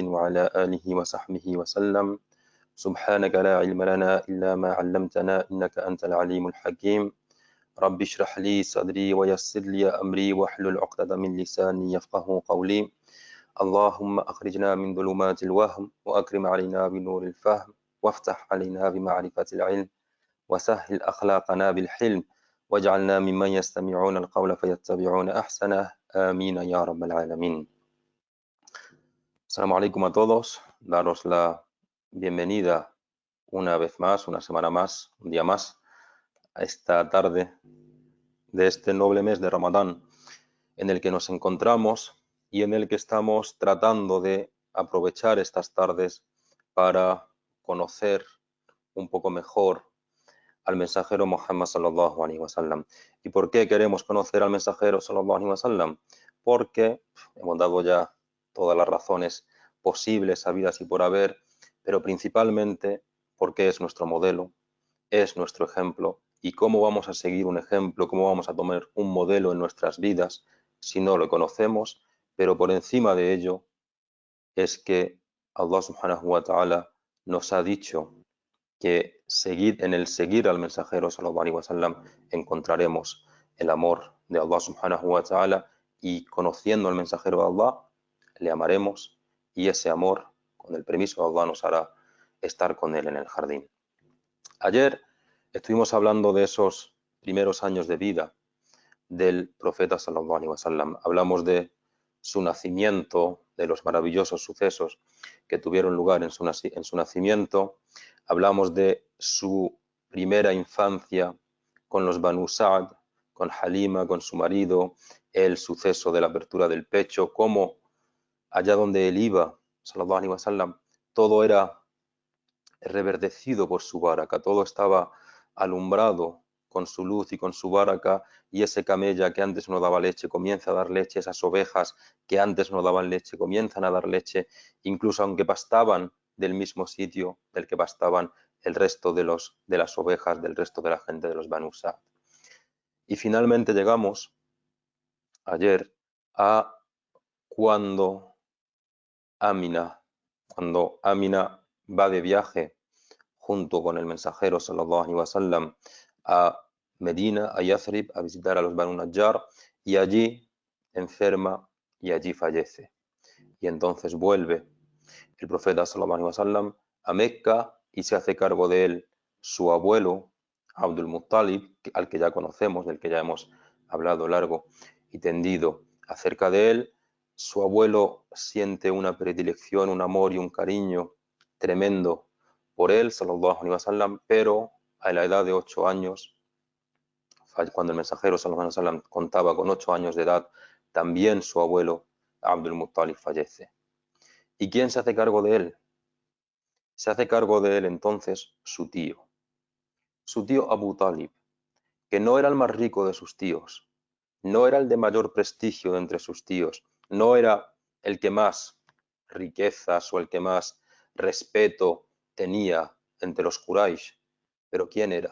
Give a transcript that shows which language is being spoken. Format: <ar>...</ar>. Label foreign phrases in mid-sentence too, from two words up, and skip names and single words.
<ar>وعلى آله وصحبه وسلم سبحانك لا علم لنا إلا ما علمتنا إنك أنت العليم الحكيم رب اشرح لي صدري ويسر لي أمري واحلل عقدة من لساني يفقه قولي اللهم أخرجنا من ظلمات الوهم وأكرم علينا بنور الفهم وافتح علينا بمعرفة العلم وسهل أخلاقنا بالحلم واجعلنا ممن يستمعون القول فيتبعون أحسنه آمين يا رب العالمين. السلام عليكم</ar> <es>a todos, daros la bienvenida una vez más, una semana más, un día más, a esta tarde de este noble mes de Ramadán en el que nos encontramos y en el que estamos tratando de aprovechar estas tardes para conocer un poco mejor al mensajero Muhammad</es> <ar>صلى الله عليه وسلم.</ar> <es>¿Y por qué queremos conocer al mensajero</es> <ar>صلى الله عليه وسلم?</ar> <es>Porque hemos dado ya todas las razones posibles, habidas y por haber, pero principalmente porque es nuestro modelo, es nuestro ejemplo. ¿Y cómo vamos a seguir un ejemplo, cómo vamos a tomar un modelo en nuestras vidas si no lo conocemos? Pero por encima de ello es que Allah</es> <ar>سبحانه وتعالى</ar> <es>nos ha dicho que en el seguir al mensajero</es> <ar>صلى الله عليه وسلم</ar> <es>encontraremos el amor de Allah</es> <ar>سبحانه وتعالى</ar> <es>y conociendo al mensajero de Allah le amaremos y ese amor con el permiso de Allah nos hará estar con él en el jardín. Ayer estuvimos hablando de esos primeros años de vida del profeta</es> <ar>صلى الله عليه وسلم.</ar> <es>Hablamos de su nacimiento, de los maravillosos sucesos que tuvieron lugar en su nacimiento. Hablamos de su primera infancia con los Banu Sa'd, con Halima, con su marido, el suceso de la apertura del pecho, cómo allá donde él iba,</es> <ar>صلى الله عليه وسلم,</ar> <es>todo era reverdecido por su baraka, todo estaba alumbrado con su luz y con su baraka, y ese camella que antes no daba leche comienza a dar leche, esas ovejas que antes no daban leche comienzan a dar leche, incluso aunque pastaban del mismo sitio del que pastaban el resto de las ovejas del resto de la gente de los Banu Sa'd. Y finalmente llegamos ayer a cuando Amina va de viaje junto con el mensajero</es> <ar>صلى الله عليه وسلم</ar> <es>a Medina, a Yathrib, a visitar a los Banu Najjar, y allí enferma y allí fallece. Y entonces vuelve el profeta</es> <ar>صلى الله عليه وسلم</ar> <es>a Mecca y se hace cargo de él su abuelo Abdul Muttalib, al que ya conocemos, del que ya hemos hablado largo y tendido acerca de él. Su abuelo siente una predilección, un amor y un cariño tremendo por él,</es> <ar>صلى الله عليه وسلم,</ar> <es>pero a la edad de 8 años, cuando el mensajero</es> <ar>صلى الله عليه وسلم</ar> <es>contaba con 8 años de edad, también su abuelo Abdul Muttalib fallece. ¿Y quién se hace cargo de él? Se hace cargo de él entonces su tío Abu Talib, que no era el más rico de sus tíos, no era el de mayor prestigio de entre sus tíos, no era el que más riquezas o el que más respeto tenía entre los Quraysh, pero ¿quién era?</es>